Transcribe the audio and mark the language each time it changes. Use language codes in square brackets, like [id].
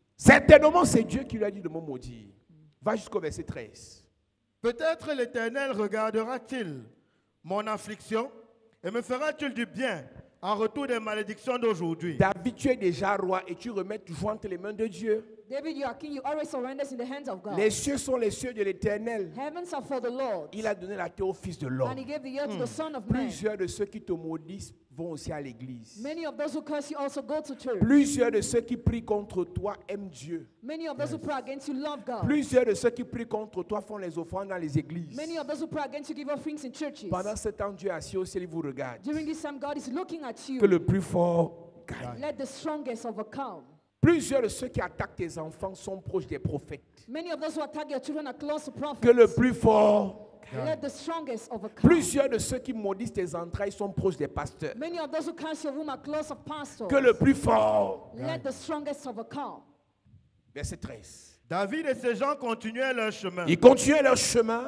[fr] Certainement, c'est Dieu qui lui a dit de me maudire. Va jusqu'au verset 13. Peut-être l'Éternel regardera-t-il mon affliction et me fera-t-il du bien en retour des malédictions d'aujourd'hui? David, tu es déjà roi et tu remets toujours entre les mains de Dieu. [en] David, you are king, you always surrender in the hands of God. [fr] Les cieux sont les cieux de l'Éternel. [en] Heavens are for the Lord, [fr] Il a donné la terre au Fils de [en] and [fr] l'homme. [en] he gave the earth to the Son of Man. [fr] Plusieurs de ceux qui te maudissent vont aussi à l'église. [en] Many of those who curse you also go to church. [fr] Plusieurs de ceux qui prient contre toi aiment Dieu. [en] Many of those who pray against you love God. [fr] Plusieurs de ceux qui prient contre toi font les offrandes dans les églises. [en] Many of those who pray against you give offerings in churches. [fr] Pendant ce temps, Dieu est assis au ciel, il vous regarde. [en] During this time, God is looking at you. [fr] Que le plus fort gagne. [en] Let the strongest overcome. [fr] Plusieurs de ceux qui attaquent tes enfants sont proches des prophètes. [en] Many of those who attack your children are close to prophets. [fr] Que le plus fort. [en] Let the strongest overcome. [fr] Plusieurs de ceux qui maudissent tes entrailles sont proches des pasteurs. [en] Many of those who curse your womb are close of pastors. [fr] Que le plus fort. [en] Let the strongest overcome. [fr] Verset 13. David et ses gens continuaient leur chemin. Ils continuaient leur chemin.